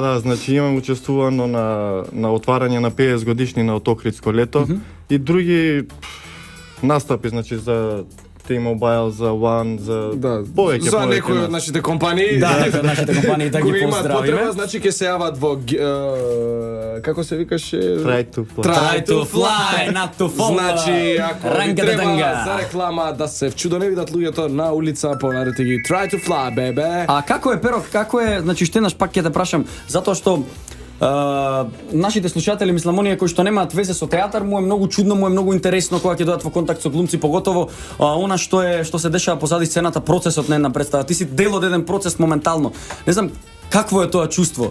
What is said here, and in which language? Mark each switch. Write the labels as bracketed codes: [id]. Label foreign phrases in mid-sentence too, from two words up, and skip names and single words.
[mk] Да, значи имам учествувано на отварање на 50 годишни на Охридско лето и други настапи, значи за T-Mobile, за One, за повеќе за некои од нас. нашите компании. Да, некои од нашите компании да ги кои имаат поздравиме. потреба, значи ќе се јават во како се викаше? [en] Try to fly. Try to fly, not to fall. [mk] Значи, ако ви Ранга треба данга. за реклама да се вчудо не видат луѓето на улица, понарете ги [en] Try to fly, baby. [mk] А како е, Перо, како е, значи ще еднаш пак ќе те прашам, затоа што нашите слушатели, мислам, оние кои што немаат везе со театар, му е многу чудно, му е многу интересно кога ќе дојдат во контакт со глумци, поготово она што се дешава позади сцената, процесот на една представа. Ти си дел од еден процес моментално. Не знам какво е тоа чувство.